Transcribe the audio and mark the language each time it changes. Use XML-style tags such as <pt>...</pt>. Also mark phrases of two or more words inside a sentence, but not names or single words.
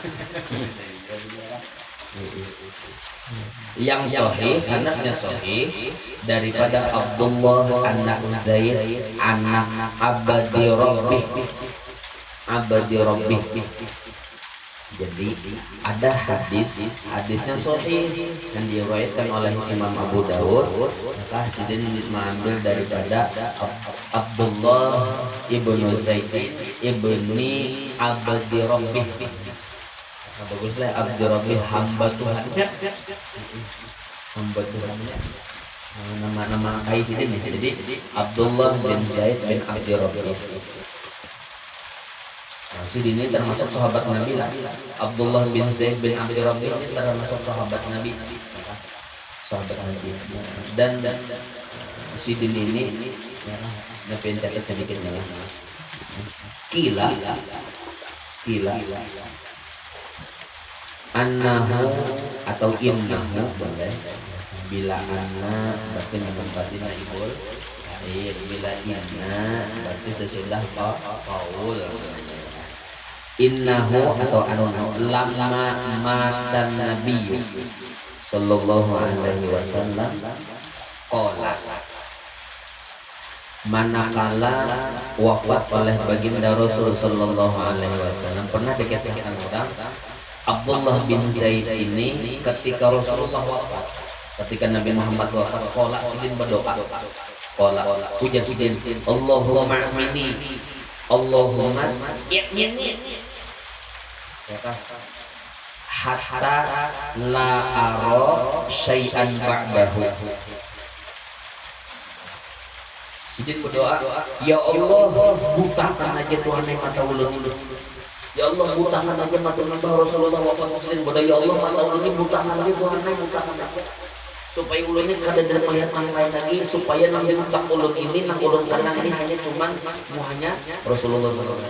<bjn>Yang sahih sanadnya sahih daripada Abdullah anak Zaid anak Abadi Rabbih. Jadi ada hadisnya sahih dan diriwayatkan oleh Imam Abu Dawud maka sidin mengambil daripada Abdullah ibnu Zaid ibni Abdi Rabbih. Baguslah Abdi Rabbih hamba Tuhannya nama kai sidin jadi Abdullah bin Zaid bin Abdi Rabbih. Nah, sidin ini termasuk sahabat Nabi lah. Abdullah bin Zaid bin Abdi Rabbih ini termasuk sahabat Nabi. Dan sidin ini Nabi catat sedikit ya. Kila annahu atau innahu boleh. Bila anna berarti menempati naibul. Bila inna berarti sesudah qaul.</bjn> <ar>Innahu atau annahu لما مات النبي صلى الله عليه وسلم قال</ar> <bjn>manakala wafat oleh baginda Rasul</bjn> <ar>صلى الله عليه وسلم</ar> <bjn>pernah dikisahkan orang Abdullah bin Zaid ini ketika Rasulullah wafat ketika Nabi Muhammad wafat qala sidin berdoa qala ujar sidin</bjn> <ar>اللهم أميني اللهم أعمني حتى لا أرى شيئا بعده</ar> <bjn>Sidin berdoa, ya Allah, butakan aja Tuhan yang mata ulun ini. Ya Allah, butakan aja mata nambah Rasulullah wafat muslim. Berdoa, ya Allah, mata ulun ini butakan aja Tuhan yang butakan aja. Supaya ulun ini kada ada melihat yang lain lagi, supaya nang butak ulun ini, nang ulun kanang ini hanya cuman hanya Rasulullah SAW.</bjn>